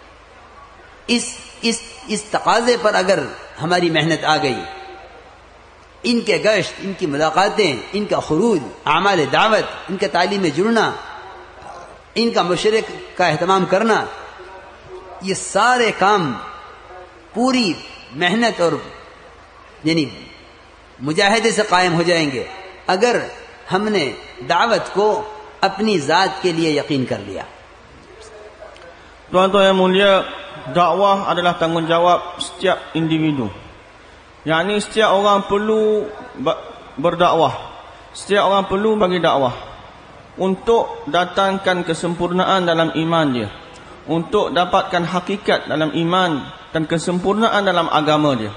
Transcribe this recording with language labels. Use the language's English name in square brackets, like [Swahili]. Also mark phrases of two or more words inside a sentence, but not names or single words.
[Hindi] इस तकाजे पर अगर हमारी मेहनत आ गई, इनके गश्त, इनकी मुलाकातें, इनका खुरूज, आमाल दावत, इनके तालीम में जुड़ना, इनका मुशरिक का एहतमाम करना, ये सारे काम पूरी मेहनत और यानी मुजाहिदे से कायम हो जाएंगे अगर हमने दावत को अपनी जात के लिए यकीन कर लिया। [Malay] Tuan-tuan yang mulia, dakwah adalah tanggungjawab setiap individu. Yakni setiap orang perlu berdakwah, setiap orang perlu bagi dakwah untuk datangkan kesempurnaan dalam iman dia, untuk dapatkan hakikat dalam iman dan kesempurnaan dalam agama dia.